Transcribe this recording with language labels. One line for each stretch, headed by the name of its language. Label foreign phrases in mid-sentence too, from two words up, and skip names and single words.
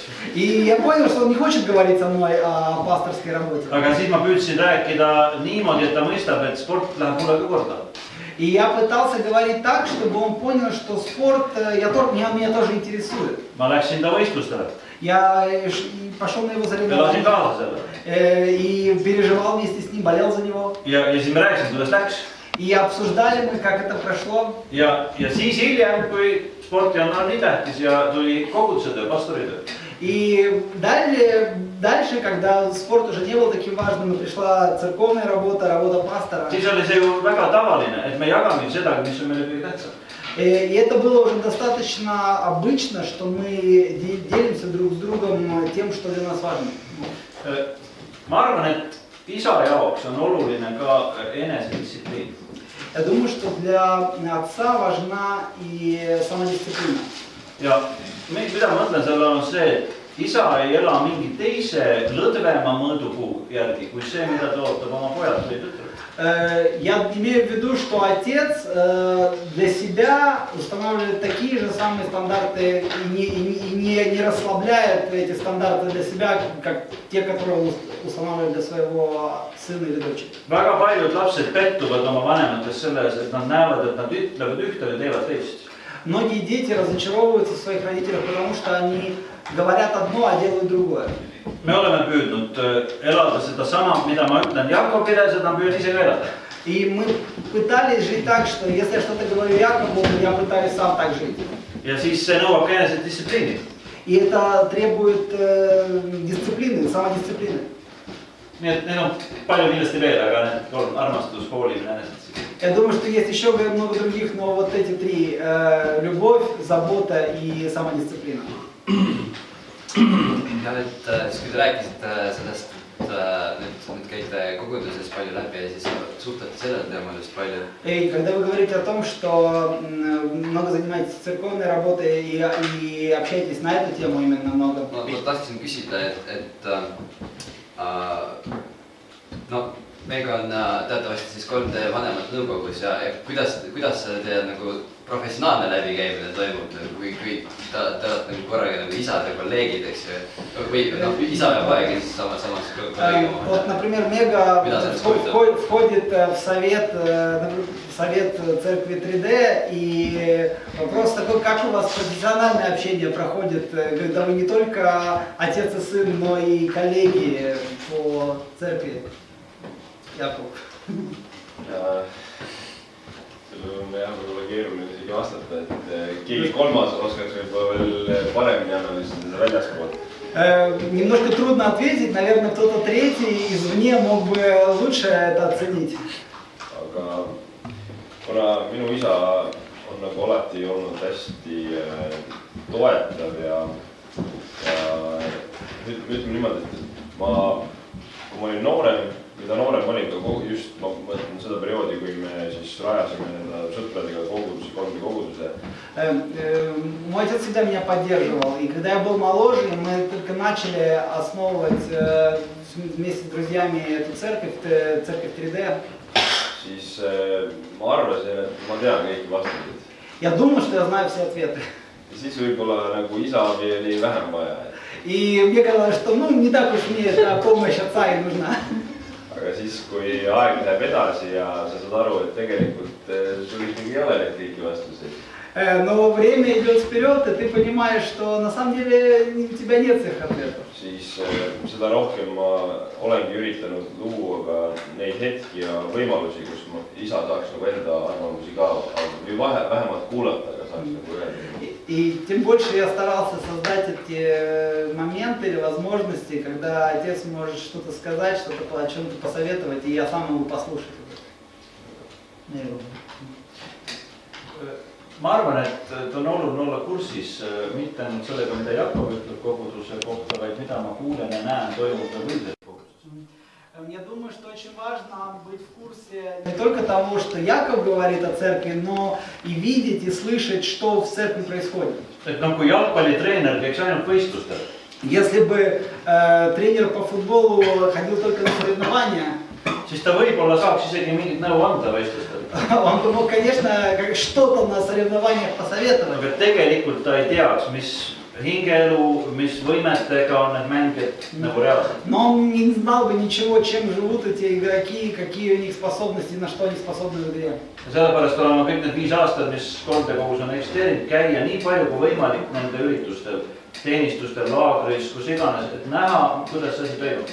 Russian: И я понял, что он не хочет говорить со мной о пасторской работе.
Estonian: Aga siis ma püüdsin rääkida niimoodi, et ta mõistab, et sport läheb mulle ka korda.
Russian: И я пытался говорить так, чтобы он понял, что спорт меня тоже интересует.
Estonian: Ma läksin ta võistlustele.
Russian: Я пошел на его
Estonian: Elasin
Russian: соревнования
Estonian: kaasa selle.
Russian: и переживал вместе с ним, болел за него.
Estonian: Ja siis me rääkisime, kuidas läks.
Russian: И обсуждали мы, как это прошло.
Estonian: Ja siis hiljem, kui sporti on nii tähtis ja tuli koguduse töö, pastoritöö.
Russian: И дальше, когда спорт уже не был таким важным, и пришла церковная работа, работа пастора.
Estonian: Siis oli see ju väga tavaline, et me jagame seda, mis on meile kõige tähtsam.
Russian: И это было уже достаточно обычно, что мы делимся друг с другом тем, что для нас важно.
Estonian: Ma arvan, et isa jaoks on oluline ka enesedistsipliin.
Russian: Я думаю, что для отца важна и самодисциплина.
Estonian: Ja mida ma mõtlen selle on see, et isa ei ela mingi teise lõdvema mõõdupuu järgi, kui see, mida ta ootab oma pojalt või tütrelt.
Russian: Я имею в виду, что отец для себя устанавливает такие же самые стандарты и не расслабляет эти стандарты для себя, как те, которые он устанавливает для своего сына или дочери.
Estonian: Väga paljud lapsed pettuvad oma vanemates selles, et nad näevad, et nad ütlevad ühte ja teevad teist.
Russian: Многие дети разочаровываются в своих родителях, потому что они говорят одно, а делают другое.
Estonian: Me oleme püüdnud elada seda sama, mida ma ütlen Jakobile, seda ma püüan ise ka elada.
Russian: И мы пытались жить так, что если я что-то говорю Якову, я пытаюсь сам так жить.
Estonian: Ja siis see nõuab enesedistsipliini.
Russian: И это требует дисциплины, самодисциплины.
Estonian: Nii et neil on palju kindlasti veel, aga need kolm: armastus, hoolimine, enesedistsipliin.
Russian: Я думаю, что есть еще много других, но вот эти три: любовь, забота и самодисциплина.
Estonian: Ja siis kui te rääkisite sellest, et nüüd käite koguduses palju läbi ja siis suhtlete sellel teemal just palju.
Russian: И когда вы говорите о том, что много занимаетесь церковной работой и общаетесь на эту тему именно много.
Estonian: Ma tahtsin küsida, et no meiega on teatavasti siis 3 vanemat nõukogus ja kuidas teie nagu professionaalne läbikäimine toimub, kui te olete nagu korraga nagu isad ja kolleegid, eks ju, või no isa ja poeg ja siis samas kolleegid.
Russian: Вот, например, Мега входит в совет церкви 3D, и вопрос такой: как у вас профессиональное общение проходит, когда вы не только отец и сын, но и коллеги по церкви?
Estonian: Jakub. Sellel on jah võib-olla keeruline isegi vastata, et keegi kolmas oskaks võib-olla veel paremini analüüsida seda väljaspool.
Russian: Немножко трудно ответить, наверное, кто-то третий извне мог бы лучше это оценить.
Estonian: Aga kuna minu isa on nagu alati olnud hästi toetav ja ütleme niimoodi, et kui ma olin noorem, mida noorem olin ka just, ma mõtlen seda perioodi, kui me siis rajasime nende sõpradega koguduse.
Russian: Мой отец всегда меня поддерживал, и когда я был моложе, мы только начали основывать вместе с друзьями эту церковь 3D.
Estonian: Siis ma arvasin, et ma tean kõiki vastuseid.
Russian: Я думал, что я знаю все ответы.
Estonian: Ja siis võib-olla nagu isa abi oli vähem vaja.
Russian: И мне казалось, что не так уж мне эта помощь отца и нужна.
Estonian: Aga siis, kui aeg läheb edasi ja sa saad aru, et tegelikult sul ikkagi ei ole neid kõiki vastuseid.
Russian: Но время идет вперед, и ты понимаешь, что на самом деле у тебя нет всех ответов.
Estonian: Siis seda rohkem ma olengi üritanud luua ka neid hetki ja võimalusi, kus ma isa saaks nagu enda arvamusi ka või vähemalt kuulata, aga saaks nagu öelda.
Russian: И тем больше я старался создать эти моменты или возможности, когда отец может что-то сказать, что-то о чем-то посоветовать, и я сам могу послушать.
Estonian: Ma arvan, et on oluline olla kursis mitte ainult sellega, mida Jakob ütleb koguduse kohta, vaid mida ma kuulen ja näen toimuda üldiselt koguduses.
Russian: Я думаю, что очень важно быть в курсе не только того, что Яков говорит о церкви, но и видеть и слышать, что в церкви происходит.
Estonian: Et noh, kui jalgpallitreener käiks ainult võistlustel,
Russian: Если бы тренер по футболу ходил только на соревнования,
Estonian: siis ta võib-olla saaks isegi mingit nõu anda võistlustel.
Russian: он бы мог, конечно, что-то на соревнованиях посоветовать.
Estonian: Aga tegelikult ta ei teaks, mis hingeelu, mis võimetega on need mängijad nagu reaalselt.
Russian: Но он не знал бы ничего, чем живут эти игроки, какие у них способности, на что они способны в игре.
Estonian: Ja sellepärast olen ma kõik need 5 aastat, mis koldekogus on eksisteerinud, käia nii palju kui võimalik nende üritustel, teenistustel, laagris, kus iganes, et näha, kuidas see asi toimub.